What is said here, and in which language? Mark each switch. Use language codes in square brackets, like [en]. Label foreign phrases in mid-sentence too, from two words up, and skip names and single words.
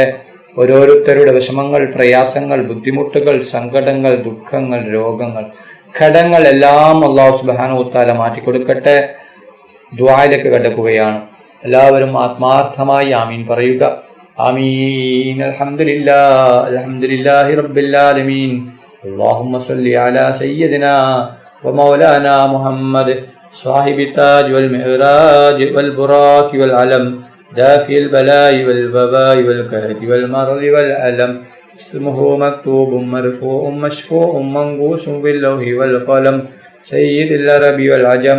[ml] ഓരോരുത്തരുടെ വിഷമങ്ങൾ, പ്രയാസങ്ങൾ, ബുദ്ധിമുട്ടുകൾ, സങ്കടങ്ങൾ, ദുഃഖങ്ങൾ, രോഗങ്ങൾ, ഘടങ്ങൾ എല്ലാം [ar] الله سبحانه وتعالى [ml] മാറ്റിക്കൊടുക്കട്ടെ. ദുആയിലേക്ക് കടക്കുകയാണ്. എല്ലാവരും ആത്മാർത്ഥമായി ആമീൻ പറയുക. [ar] آمين. الحمد لله رب العالمين. اللهم صل على سيدنا ومولانا محمد صاحب التاج والمعراج والبراق والعلم دافي البلاء والوباء والكهف والمرض والألم. اسمه مكتوب مرفوع مشفوع منقوش باللوح والقلم. سيد العرب والعجم.